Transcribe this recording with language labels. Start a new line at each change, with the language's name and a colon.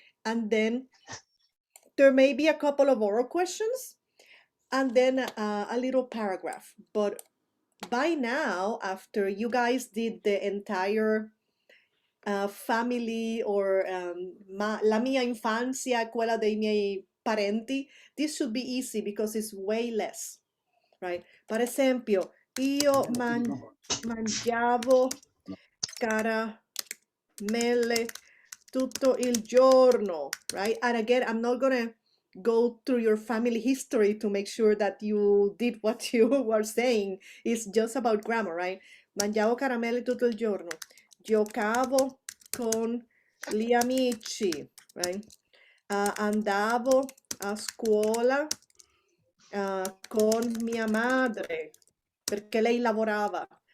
English: And then there may be a couple of oral questions and then a little paragraph. But by now, after you guys did the entire family or la mia infancia, quella dei miei parenti, this should be easy because it's way less, right?
Italian: Per esempio, io mangiavo caramelle tutto il giorno, right?
English: And again, I'm not gonna go through your family history to make sure that you did what you were saying. It's just about grammar, right?
Italian: Mangiavo caramelle tutto il giorno. giocavo con gli amici, right? Andavo a scuola con mia madre, perché lei lavorava.